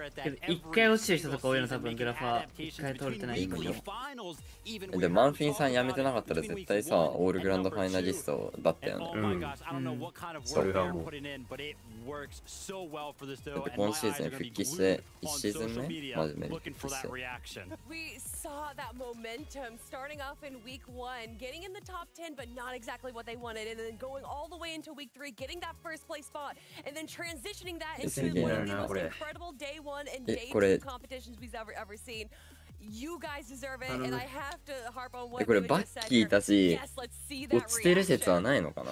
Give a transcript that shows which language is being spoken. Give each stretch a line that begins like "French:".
Japanese: けど1回落ちてる人とか多いの多分グラファ1回取れてない人もいる。でマンフィンさん辞めてなかったら絶対さオールグランドファイナリストだったよね。それがもうだって今シーズン復帰して1シーズン目マジで復帰して。
English: We saw that momentum starting off in week 1, getting in the top 10, but not exactly what they wanted, and then going all the way into week 3, getting that first place spot, and then transitioning that into one of the most incredible day 1 and day 2 competitions we've ever seen. You guys deserve it, and I have to harp on what
Japanese: これバッキーたち落ちてる説はないのかな。